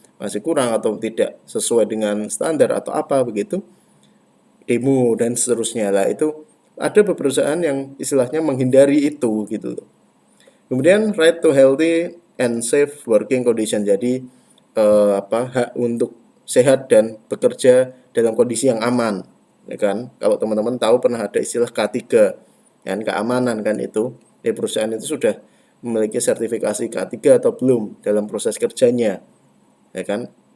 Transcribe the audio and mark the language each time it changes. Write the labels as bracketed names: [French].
[Indonesian] Masih kurang atau tidak sesuai dengan standar atau apa begitu. Demo dan seterusnya lah itu ada beberapa perusahaan yang istilahnya menghindari itu gitu loh. Kemudian [English] right to healthy and safe working condition. [Indonesian] Jadi hak untuk sehat dan bekerja dalam kondisi yang aman ya kan? Kalau teman-teman tahu pernah ada istilah K3, kan keamanan kan itu. Di perusahaan itu sudah memiliki sertifikasi K3 atau belum dalam proses kerjanya, ya kan?